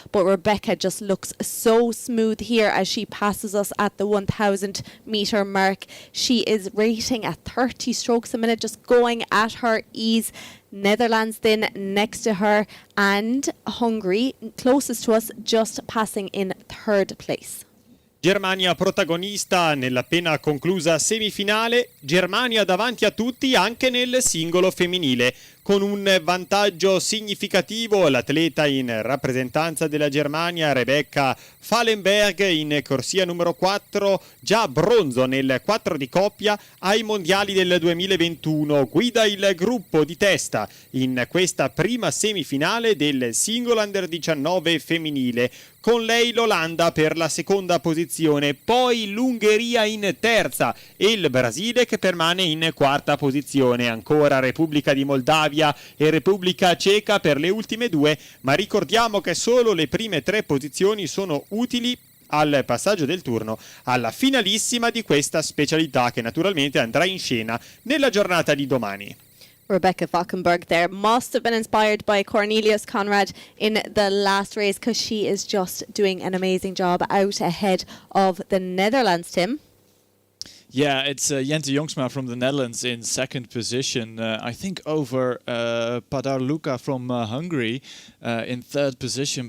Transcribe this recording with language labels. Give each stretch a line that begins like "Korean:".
English: But Rebecca just looks so smooth here as she passes us at the 1,000 metre mark. She is rating at 30 strokes a minute, just going at her ease. Netherlands then next to her and Hungary closest to us, just passing in third place.
Italian: Germania protagonista nell'appena conclusa semifinale, Germania davanti a tutti anche nel singolo femminile. Con un vantaggio significativo l'atleta in rappresentanza della Germania Rebecca Falkenberg in corsia numero 4, già bronzo nel 4 di coppia ai mondiali del 2021, guida il gruppo di testa in questa prima semifinale del singolo under 19 femminile. Con lei l'Olanda per la seconda posizione, poi l'Ungheria in terza e il Brasile che permane in quarta posizione, ancora Repubblica di Moldavia e Repubblica Ceca per le ultime due, ma ricordiamo che solo le prime 3 posizioni sono utili al passaggio del turno alla finalissima di questa specialità che naturalmente andrà in scena nella giornata di domani.
English: Rebecca Falkenberg there must have been inspired by Cornelius Conrad in the last race because she is just doing an amazing job out ahead of the Netherlands, Tim. Yeah, it's Jente Jongsma from the Netherlands in second position. I think over Padar Luka from Hungary in third position.